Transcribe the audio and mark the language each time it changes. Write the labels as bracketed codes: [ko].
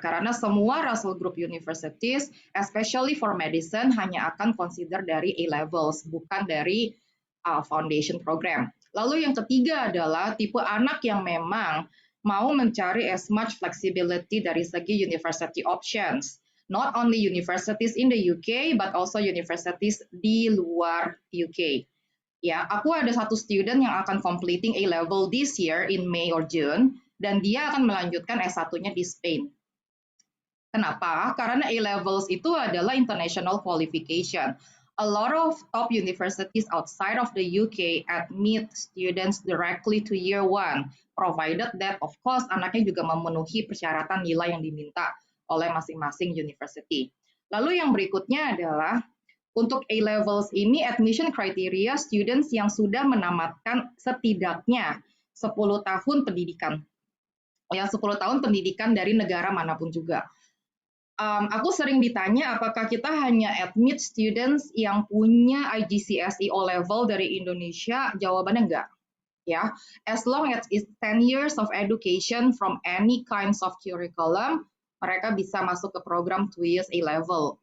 [id] Karena semua Russell Group Universities, [en] especially for medicine, [id] hanya akan consider dari A-levels, bukan dari foundation program. Lalu yang ketiga adalah tipe anak yang memang mau mencari [en] as much flexibility [id] dari segi university options. [en] Not only universities in the UK, but also universities [id] di luar [en] UK. [id] Ya, aku ada satu student yang akan [en] completing A-level this year in May or June, [id] dan dia akan melanjutkan S1-nya di Spain. Kenapa? Karena A-levels itu adalah international qualification. [en] A lot of top universities outside of the UK admit students directly to year one, provided that of course [id] anaknya juga memenuhi persyaratan nilai yang diminta oleh masing-masing [en] university. [id] Lalu yang berikutnya adalah untuk A-levels ini [en] admission criteria students [id] yang sudah menamatkan setidaknya 10 tahun pendidikan. Ya, 10 tahun pendidikan dari negara manapun juga. Aku sering ditanya apakah kita hanya admit students yang punya IGCSE O-level dari Indonesia, jawabannya enggak. [en] Ya, as long as it's 10 years of education from any kinds of curriculum, [id] mereka bisa masuk ke program [en] 2 years A-level.